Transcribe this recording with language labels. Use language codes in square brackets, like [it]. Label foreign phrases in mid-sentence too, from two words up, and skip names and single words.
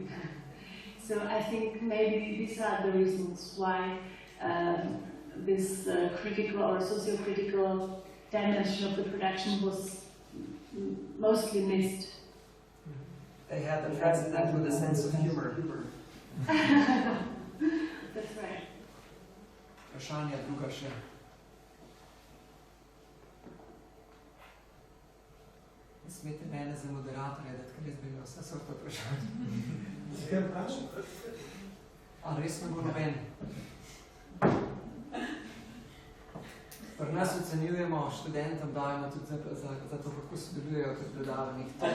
[en] So I think maybe these are the reasons why this critical or socio-critical dimension of the production was mostly missed. They had the president with a sense of humor. That's right. [sl] Vprašanja druga še. Ne smete mene za moderatorja, da ker jaz bi imel vse sorte vprašanja. Zakaj vprašam? A res ne bo noben. Pri nas ocenjujemo, študentom dajemo tudi za to, kako sodelujejo pri predavanjih.